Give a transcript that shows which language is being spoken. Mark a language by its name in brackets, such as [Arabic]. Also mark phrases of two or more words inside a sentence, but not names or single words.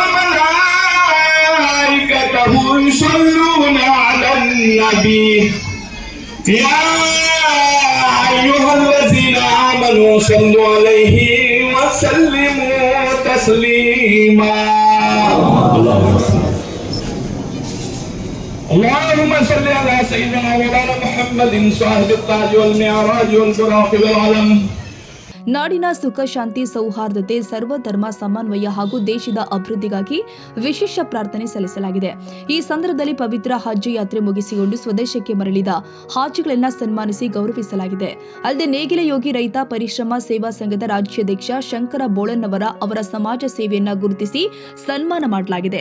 [Arabic] وملائكته يصلون على النبي يا أيها الذين آمنوا صلوا عليه وسلموا تسليما اللهم صل على سيدنا مولانا محمد صاحب التاج والمعراج والبراق والعلم. [Kannada] ನಾಡಿನ ಸುಖ ಶಾಂತಿ ಸೌಹಾರ್ದತೆ ಸರ್ವಧರ್ಮ ಸಮನ್ವಯ ಹಾಗೂ ದೇಶದ ಅಭಿವೃದ್ಧಿಗಾಗಿ ವಿಶೇಷ ಪ್ರಾರ್ಥನೆ ಸಲ್ಲಿಸಲಾಗಿದೆ. ಈ ಸಂದರ್ಭದಲ್ಲಿ ಪವಿತ್ರ ಹಜ್ ಯಾತ್ರೆ ಮುಗಿಸಿಕೊಂಡು ಸ್ವದೇಶಕ್ಕೆ ಮರಳಿದ ಹಾಜಿಗಳನ್ನು ಸನ್ಮಾನಿಸಿ ಗೌರವಿಸಲಾಗಿದೆ. ಅಲ್ಲದೆ ನೇಗಿಲ ಯೋಗಿ ರೈತ ಪರಿಶ್ರಮ ಸೇವಾ ಸಂಘದ ರಾಜ್ಯಾಧ್ಯಕ್ಷ ಶಂಕರ ಬೋಳನ್ನವರ ಅವರ ಸಮಾಜ ಸೇವೆಯನ್ನ ಗುರುತಿಸಿ ಸನ್ಮಾನ ಮಾಡಲಾಗಿದೆ.